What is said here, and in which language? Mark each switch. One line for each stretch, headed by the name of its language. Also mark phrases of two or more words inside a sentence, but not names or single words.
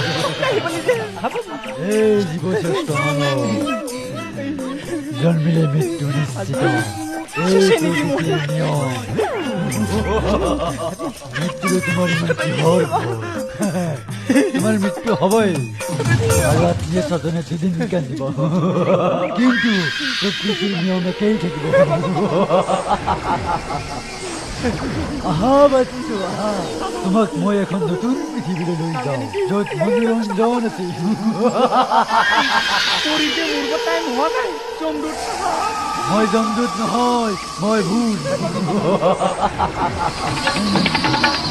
Assamese: Ahi bali je. এই জীবশ্রেষ্ঠ মানব জন্মিলে মৃত্যু নিশ্চিত এই প্রকৃতির নিয়ম মৃত্যুরে তোমার মৃত্যু হওয়ার তোমার মৃত্যু হবেই আর আত্মীয় স্বজনে দুদিন কান্দিব কিন্তু প্রকৃতির নিয়মে কেই থাকিব আহা বাচ্চু আহা তোমাক মই এখন নতুন পৃথিৱীলৈ লৈ যাওঁ য'ত মনোৰঞ্জন আছে পৰিতে মোৰ টাইম হোৱা নাই জমদূত মই জমদূত নহয় মই ভূত